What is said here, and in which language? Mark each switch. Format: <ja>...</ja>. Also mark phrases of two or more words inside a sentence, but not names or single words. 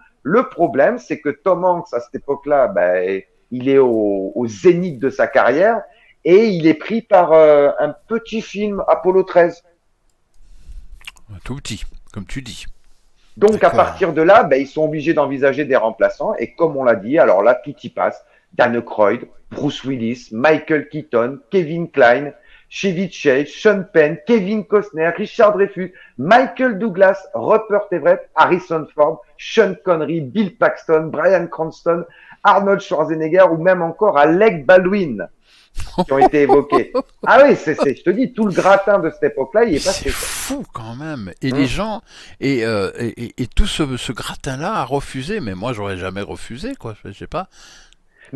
<fr>Le problème, c'est que Tom Hanks, à cette époque-là, ben, il est au zénith de sa carrière et il est pris par un petit film Apollo 13. Tout petit, comme tu dis. Donc, à D'accord. partir de là, ben, ils sont obligés d'envisager des remplaçants. Et comme on l'a dit, alors là, tout y passe. Dan Aykroyd, Bruce Willis, Michael Keaton, Kevin Kline, Chevy Chase, Sean Penn, Kevin Costner, Richard Dreyfuss, Michael Douglas, Rupert Everett, Harrison Ford, Sean Connery, Bill Paxton, Bryan Cranston, Arnold Schwarzenegger ou même encore Alec Baldwin qui ont été évoqués. Ah oui, je te dis, tout le gratin de cette époque-là, il est C'est passé, quoi. fou quand même. Et les gens, et tout ce gratin-là a refusé, mais moi j'aurais jamais refusé, quoi. Je sais pas. Mais</fr>